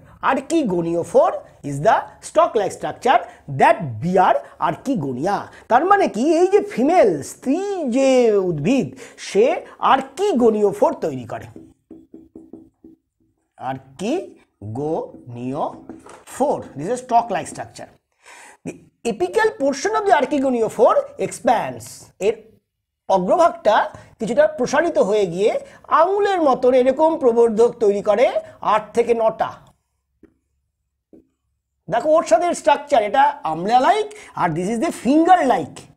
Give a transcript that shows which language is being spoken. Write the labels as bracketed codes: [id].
[en] Archegoniophore is the stalk-like structure that bear archegonia. [bn] তার মানে কি, এই যে ফিমেল স্ত্রী যে উদ্ভিদ সে archegoniophore তৈরি করে। Archegoniophore. [en] This is a stalk-like structure. The apical portion of the archegoniophore expands. [bn] এর অগ্রভাগটা কিছুটা প্রসারিত হয়ে গিয়ে আঙুলের মতন এরকম প্রবর্ধক তৈরি করে 8 থেকে 9টা। দেখো ওর সাথে স্ট্রাকচার, এটা আমলা like, আর [en] This is the finger like.